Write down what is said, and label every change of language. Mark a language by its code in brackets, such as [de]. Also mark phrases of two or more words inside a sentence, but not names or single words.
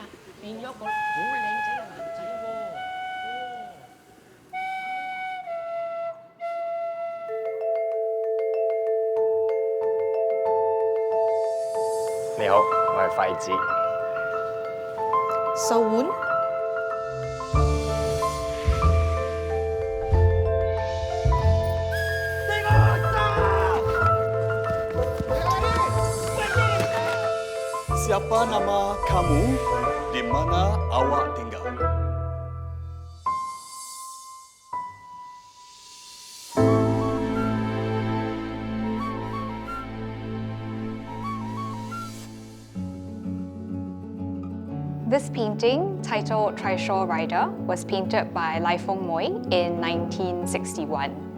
[yue] 變咗個好靚仔嘅男仔喎。你好，我係廢子。手腕。 [ms] Siapa nama kamu? Di mana awak tinggal? [en] This painting, titled Trishaw Rider, was painted by Lai Foong Moi in 1961.